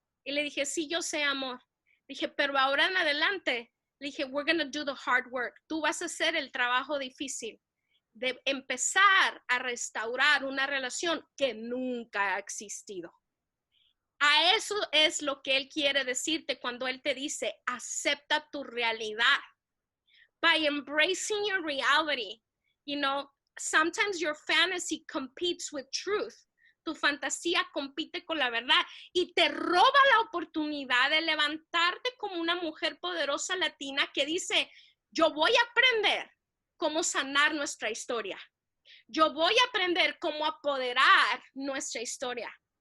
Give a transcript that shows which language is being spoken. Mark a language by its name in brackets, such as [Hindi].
[Spanish] Y le dije, sí, yo sé, amor. Dije, pero ahora en adelante, le dije, [English] we're going to do the hard work. [Spanish] Tú vas a hacer el trabajo difícil de empezar a restaurar una relación que nunca ha existido. A eso es lo que él quiere decirte cuando él te dice, acepta tu realidad. [English] By embracing your reality, you know, sometimes your fantasy competes with truth. [Spanish] Tu fantasía compite con la verdad y te roba la oportunidad de levantarte como una mujer poderosa latina que dice, yo voy a aprender cómo sanar nuestra historia. Yo voy a aprender cómo apoderar nuestra historia.